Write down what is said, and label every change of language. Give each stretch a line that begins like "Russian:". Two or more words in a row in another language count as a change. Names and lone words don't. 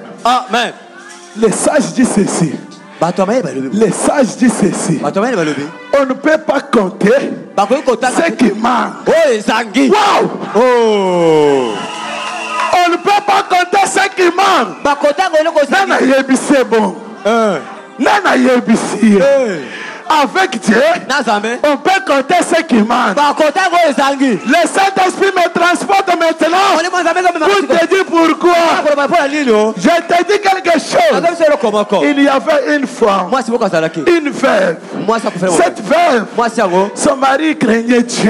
French: Amen. Les sages disent ceci. Les sages disent ceci. On ne peut pas compter ce qui manque. Wow. Oh. On ne peut pas compter ce qui manque.
Akan: Nana yebise bon. Nana yebise.
French: Avec Dieu, on peut compter ce qui manque. Le Saint-Esprit me transporte maintenant pour te dire pourquoi. Je te dis quelque chose. Il y avait une femme, une veuve. Cette veuve, son mari craignait Dieu.